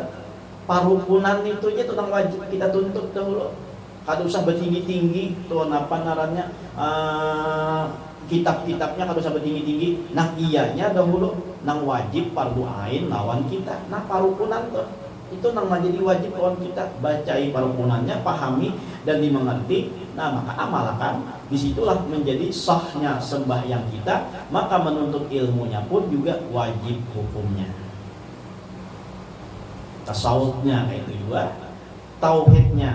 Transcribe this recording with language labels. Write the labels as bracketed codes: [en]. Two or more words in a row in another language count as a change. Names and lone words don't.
[bjn] Parukunan itu aja tuh nang wajib kita tuntut dahulu. Kada usah bertinggi-tinggi tuh apa narannya, kitab-kitabnya kada usah bertinggi-tinggi. Nah ianya dahulu nang wajib fardu ain lawan kita. Nah parukunan tuh itu nang menjadi wajib lawan kita, bacai parukunannya, pahami dan dimengerti. Nah maka amalkan, disitulah menjadi sahnya sembahyang kita, maka menuntut ilmunya pun juga wajib hukumnya. Tasawufnya kayak itu juga, tauhidnya.